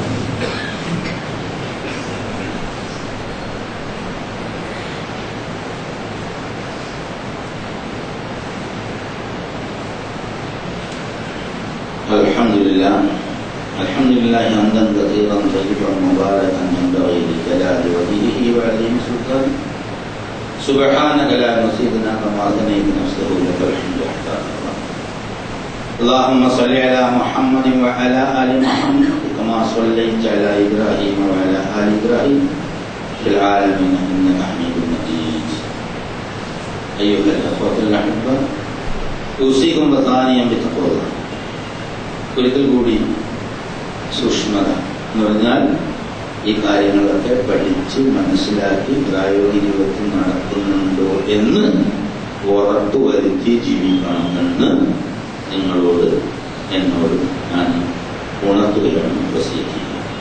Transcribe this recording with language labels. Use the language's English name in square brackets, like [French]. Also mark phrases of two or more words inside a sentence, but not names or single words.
[Arabic] الحمد لله حمدا كثيرا طيبا مباركا ينبغي لجلال وجهه وعظيم سلطانه سبحانك لا نحصي ثناء كما أثنيت نفسه لك الحمد حتى ترضى. اللهم صل على محمد وعلى آل محمد كما صليت على إبراهيم وعلى آل إبراهيم في العالمين إنك حميد مجيد. أيها الأخوة الأحبة أوصيكم ثانيا بتقوى الله. [Malayalam] ഒരിക്കൽ കൂടി സൂക്ഷ്മത എന്ന് പറഞ്ഞാൽ ഈ കാര്യങ്ങളൊക്കെ പഠിച്ച് മനസ്സിലാക്കി പ്രായോഗിക ജീവിതത്തിൽ നടക്കുന്നുണ്ടോ എന്ന് ഉറപ്പുവരുത്തി ജീവിക്കണമെന്ന് നിങ്ങളോട് എന്നോട് ഞാൻ ഉണർത്തുകയാണ്, വസിയത്ത്.